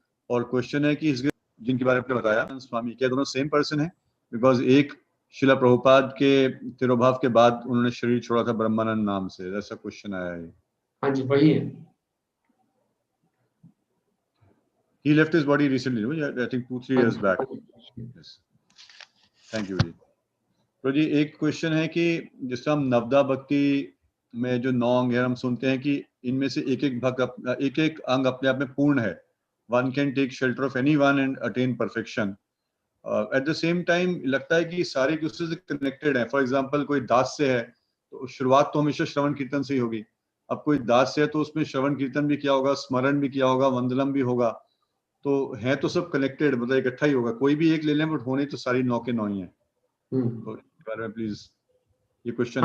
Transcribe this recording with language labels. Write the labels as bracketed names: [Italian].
[Hindi] और क्वेश्चन है कि इसके जिनके बारे में बताया स्वामी, क्या दोनों सेम पर्सन है? बिकॉज एक शिला प्रभुपाद के तिरोभाव के बाद उन्होंने शरीर छोड़ा था ब्रह्मानंद नाम से, ऐसा क्वेश्चन आया है। हाँ जी, वही है। [English] He left his body recently, I think 2-3 years back। Yes, thank you जी। [Hindi] तो जी एक क्वेश्चन है कि जिस हम नवदा भक्ति में जो 9 अंग है, हम सुनते हैं कि इनमें से एक एक अंग अपने आप में पूर्ण है। [English] One can take shelter of anyone and attain perfection। At the same time [Hindi] लगता है कि सारे एक दूसरे से कनेक्टेड हैं। फॉर एग्जाम्पल कोई दास से है तो शुरुआत तो हमेशा श्रवण कीर्तन से ही होगी। अब कोई दास से है तो उसमें श्रवण कीर्तन भी किया होगा, स्मरण भी किया होगा, वंदनम भी होगा, तो है तो सब कनेक्टेड, मतलब इकट्ठा ही होगा। कोई भी एक ले लें बट होने तो सारी 9 के 9 ही है। तो इस बारे में प्लीज, ये क्वेश्चन